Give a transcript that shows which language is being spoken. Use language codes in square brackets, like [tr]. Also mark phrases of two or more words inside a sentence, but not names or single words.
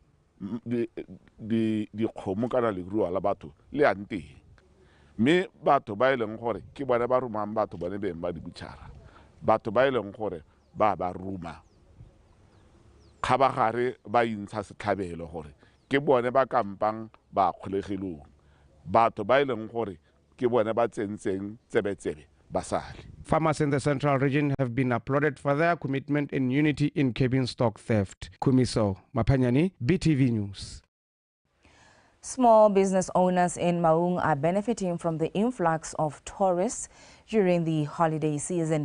[tn] dikgomo kana leruo la batho le yang teng, mme batho ba e leng gore ke bone ba romang batho bone beng ba dibutšhara, batho ba e leng gore ba roma kgabagare ba intsha setlhabelo gore ke bone ba kampang ba kgolegelong, batho ba e leng gore ke bone ba tsentseng tsebetsebe basali. [en] Farmers in the central region have been applauded for their commitment and unity in curbing stock theft. Kumiso Mapanyani, BTV News. Small business owners in Maung are benefiting from the influx of tourists during the holiday season.